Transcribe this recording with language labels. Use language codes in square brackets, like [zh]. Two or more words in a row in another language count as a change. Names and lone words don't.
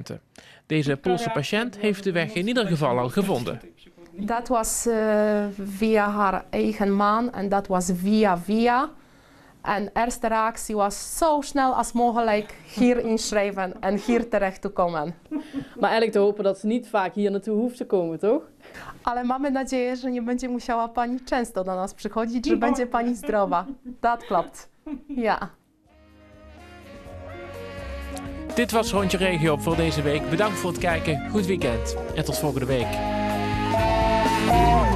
[nl] Deze Poolse patiënt heeft de weg in ieder geval al gevonden. Dat was via haar eigen man en dat was via. En de eerste reactie was zo snel als mogelijk hier inschrijven en hier terecht te komen. Maar eigenlijk te hopen dat ze niet vaak hier naartoe hoeft te komen, toch? [pl] Ale mamy nadzieję, że nie będzie musiała pani często do nas przychodzić, że będzie pani zdrowa. [nl] Dat klopt. Ja. Dit was Rondje Regio voor deze week. Bedankt voor het kijken. Goed weekend. En tot volgende week.